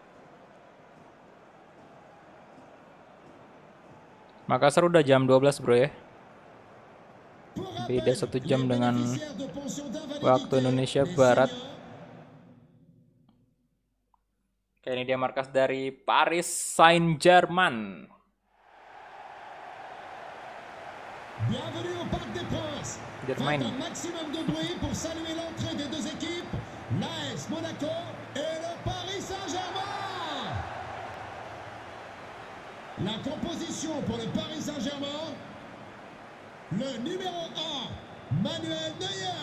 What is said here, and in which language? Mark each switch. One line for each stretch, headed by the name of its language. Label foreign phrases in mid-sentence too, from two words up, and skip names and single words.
Indonesian: Makassar udah jam 12, bro ya. Beda 1 jam dengan waktu Indonesia Barat. Oke, ini dia markas dari Paris Saint-Germain.
French: Bienvenue au Parc des Princes. Germain. Faites un maximum de bruit pour saluer l'entrée des deux équipes, l'AS Monaco et le Paris Saint-Germain. La composition pour le Paris Saint-Germain: le numéro 1, Manuel Neuer.